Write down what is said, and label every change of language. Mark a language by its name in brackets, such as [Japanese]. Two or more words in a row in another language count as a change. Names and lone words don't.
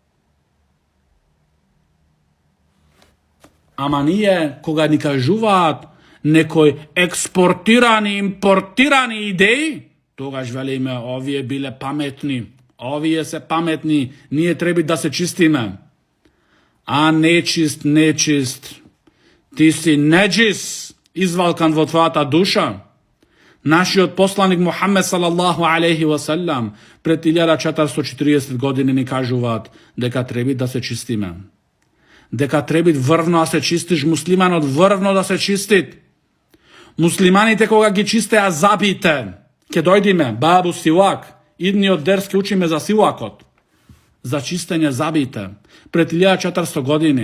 [Macedonian] Ама ние, кога ни кажуваат некои експортирани, импортирани идеи, тогаш велиме, овие биле паметни, овие се паметни, ние треба да се чистиме. А нечист, ти си неджис, извалкан во твојата душа. Нашиот посланик Мухаммед [Arabic] صلى الله عليه وسلم [Macedonian] пред 1440 години ни кажуваат дека треба да се чистиме. Дека треба врвно да се чистиш, муслиманот врвно да се чистит. Муслиманите кога ги чистеа забите, ќе дојдиме, [Arabic] باب السواك, [Macedonian] идниот дерс ќе учиме за силакот, за чистење забите, пред 1400 години.